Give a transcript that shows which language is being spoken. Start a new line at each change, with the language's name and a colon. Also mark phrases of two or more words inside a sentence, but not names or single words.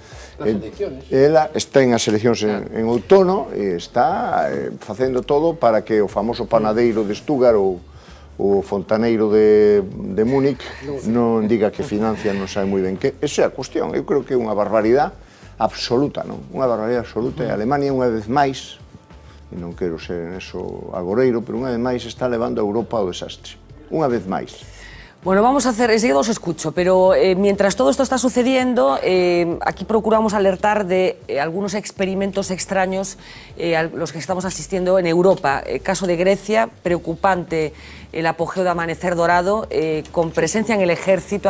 Galician: Ela está en as eleccións en outono e está facendo todo para que o famoso panadeiro de Stuttgart ou o fontaneiro de Múnich non diga que financia, non sabe moi ben que. Esa é a cuestión. Eu creo que é unha barbaridade absoluta, non? Unha barbaridade absoluta. E Alemania, unha vez máis, e non quero ser en eso agoreiro, pero unha vez máis está levando a Europa ao desastre. Unha vez máis.
Spanish: Bueno, vamos a hacer, enseguida os escucho, pero mientras todo esto está sucediendo, aquí procuramos alertar de algunos experimentos extraños a los que estamos asistiendo en Europa. Caso de Grecia, preocupante el apogeo de Amanecer Dorado, con presencia en el ejército.